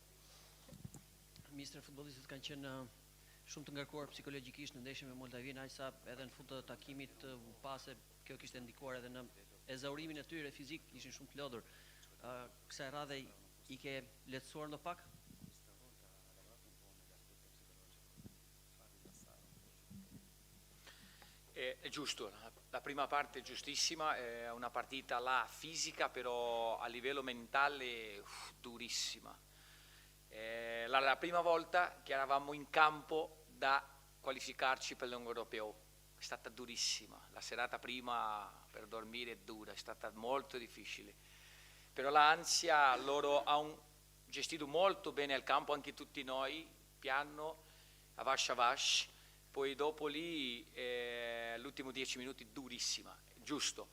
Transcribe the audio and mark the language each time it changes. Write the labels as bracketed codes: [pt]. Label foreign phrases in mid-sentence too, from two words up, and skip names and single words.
[sq] Ministër, futbollistët kanë qenë shumë të ngarkuar psikologjikisht në ndeshjen me Moldavin, aq sa edhe në fund të takimit pase kjo kishte ndikuar edhe në ezaurimin e tyre fizik, ishin shumë të lodhur. Kësaj radhe i ke lehtësuar ndo pak? [it] È giusto, la prima parte è giustissima, è una partita là fisica, però a livello mentale durissima. La prima volta che eravamo in campo da qualificarci per l'Europeo, è stata durissima, la serata prima per dormire è dura, è stata molto difficile, però l'ansia loro hanno gestito molto bene il campo, anche tutti noi, piano, a vash, poi dopo lì l'ultimo 10 minuti durissima, giusto.